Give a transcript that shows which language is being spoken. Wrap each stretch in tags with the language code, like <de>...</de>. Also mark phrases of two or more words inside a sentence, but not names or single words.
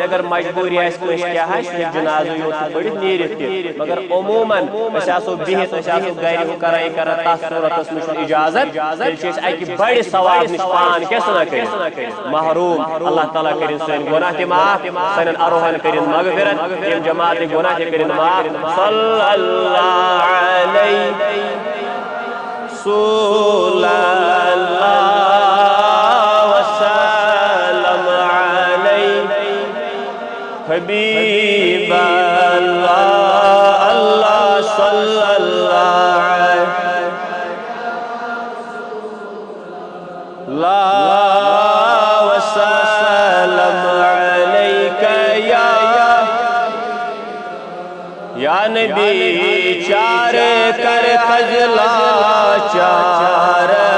<ks>اگر مجبوٗری آسہِ کٲنٛسہِ کیٛاہ آسہِ جنازٕ یوت تہٕ پٔرِتھ نیٖرِتھ تہِ مگر عموٗمن أسۍ آسو بِہِتھ أسۍ آسو گرِ ہُہ کران یہِ کران تتھ صوٗرتس منٛز چھُنہٕ اجازت تیٚلہِ چھِ أسۍ اکہِ بڑِ ثواب نِش پان کیٛاہ سنا کٔرِتھ محروم اللہ تعالیٰ کٔرِنۍ سٲنۍ گۄناہ تہِ معاف سانٮ۪ن اروہن کٔرِنۍ مغفرت یِم جماعتٕکۍ گۄناہ تہِ کٔرِنۍ معاف</ks> <ar>صلی اللہ علیہ رسول اللہ وسلم علیہ حبیب اللہ اللہ صلی اللہ علیہ وسلم علیک یا نبی چار کر خجلا چار</ar>